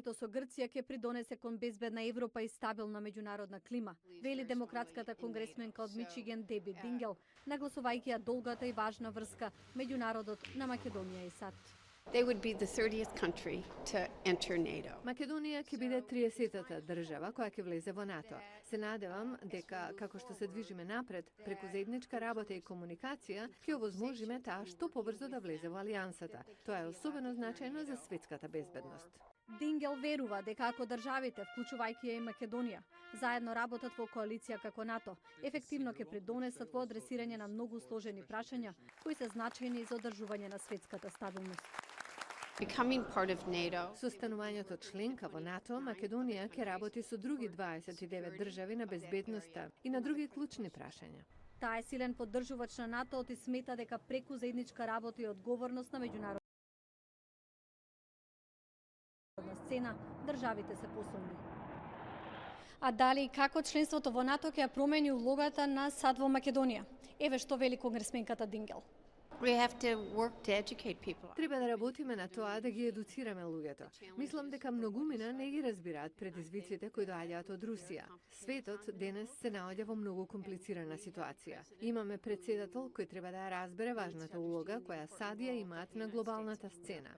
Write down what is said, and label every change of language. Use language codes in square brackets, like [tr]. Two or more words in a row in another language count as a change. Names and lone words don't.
[mk] споразумението со Грција ќе придонесе кон безбедна Европа и стабилна меѓународна клима, вели демократската конгресменка од Мичиген Деби Дингел, нагласувајќи ја долгата и важна врска меѓу народот на Македонија и САД. [en] They would be the 30th country to enter NATO. [mk] Македонија ќе биде 30-та држава која ќе влезе во НАТО. Се надевам дека како што се движиме напред, преку заедничка работа и комуникација, ќе овозможиме таа што побрзо да влезе во алијансата. Тоа е особено значајно за светската безбедност. Дингел верува дека ако државите, вклучувајќи ја и Македонија, заедно работат во коалиција како НАТО, ефективно ќе придонесат во адресирање на многу сложени прашања кои се значајни за одржување на светската стабилност. [en] Becoming part of NATO. [mk] Со станувањето членка во НАТО, Македонија ќе работи со други 29 држави на безбедноста и на други клучни прашања. Таа е силен поддржувач на НАТО и смета дека преку заедничка работа и одговорност на меѓународна сцена, државите се посилни. А дали и како членството во НАТО ќе ја промени улогата на САД во Македонија? Еве што вели конгресменката Дингел. [en] We have to work to educate people. [mk] Треба да работиме на тоа да ги едуцираме луѓето. Мислам дека многумина не ги разбираат предизвиците кои доаѓаат од Русија. Светот денес се наоѓа во многу комплицирана ситуација. Имаме председател кој треба да ја разбере важната улога која САД ја имаат на глобалната сцена.